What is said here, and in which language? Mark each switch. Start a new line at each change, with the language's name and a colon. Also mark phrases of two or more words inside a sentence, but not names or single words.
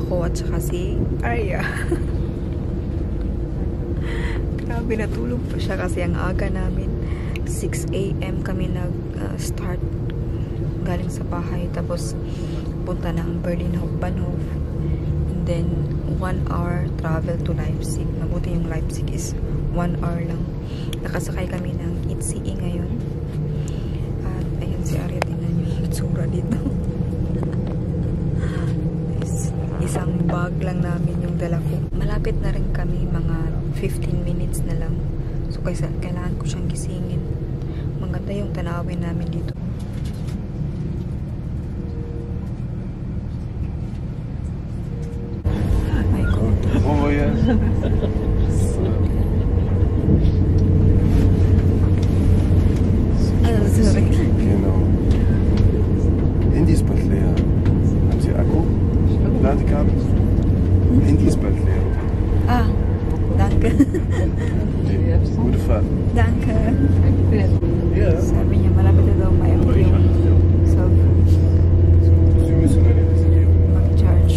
Filipino: at saka si Arya. Grabe, natulog pa siya kasi ang aga namin. 6 AM kami nag-start galing sa bahay. Tapos punta ng Berlin-Bahnhof.
English: And then 1 hour travel to Leipzig.
Filipino: Mabuti yung Leipzig is 1 hour lang. Nakasakay kami ng ICE ngayon. At ayun si Arya, tingnan yung itsura dito. Isang bag lang namin yung dala ko. Malapit na rin kami, mga 15 minutes na lang. So kailangan ko siyang gisingin. Maganda yung tanawin namin dito.
English: My God. Oh yeah. Sorry.
German: Genau. Handy ist bald leer. Haben Sie Akku? Ladekabel? Handy ist bald leer. Ah, danke. Okay. Gute Fahrt. Danke. Ja.
Filipino: Sabi niya, malapit na daw may yung cellphone.
German: Sie müssen eine Reservierung
Filipino: Mag-charge.